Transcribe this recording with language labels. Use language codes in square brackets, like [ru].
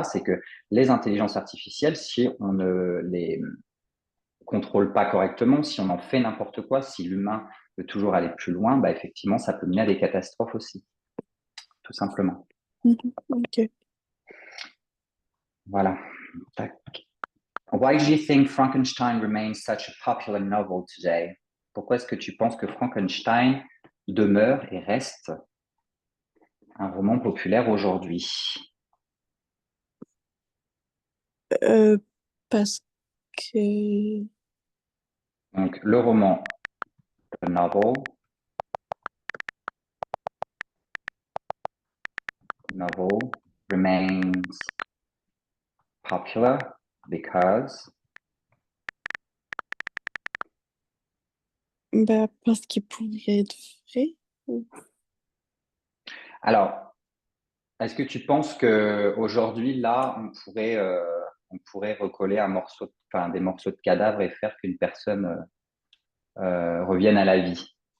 [fr] C'est que les intelligences artificielles, si on ne les contrôle pas correctement, si on en fait n'importe quoi, si l'humain veut toujours aller plus loin, bah effectivement, ça peut mener à des catastrophes aussi, tout simplement. Mhm. Ok. Voilà. Tac. [en] Why do you think Frankenstein remains such a popular novel today? [fr] Pourquoi est-ce que tu penses que Frankenstein demeure et reste un roman populaire aujourd'hui? Euh, parce que Donc, le roman, [en] the novel remains popular because. [fr] bah, parce qu'il pourrait être vrai. Ou- Alors, est-ce que tu penses que aujourd'hui, là, on pourrait recoller enfin, des morceaux de cadavre et faire qu'une personne revienne à la vie?